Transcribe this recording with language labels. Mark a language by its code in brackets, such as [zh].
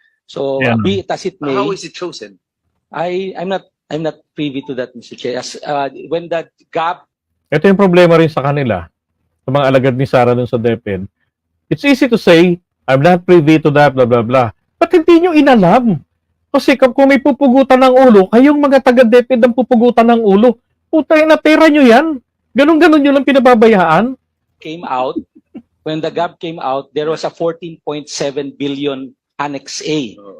[en] So Yeah. be it as it may, How is it chosen? I'm not privy to that, Mr. Chair. When that gap [tl] Ito yung problema rin sa kanila, sa mga alagad ni Sara dun sa DepEd. [en] It's easy to say, I'm not privy to that, blah, blah, blah. [tl] But hindi nyo inalam. Kasi kung may pupugutan ng ulo, kayong mga taga-DepEd ang pupugutan ng ulo. Putay na pera nyo yan. Ganun-ganun nyo lang pinababayaan. [en] came out, when the gap came out, there was a 14.7 billion Annex A.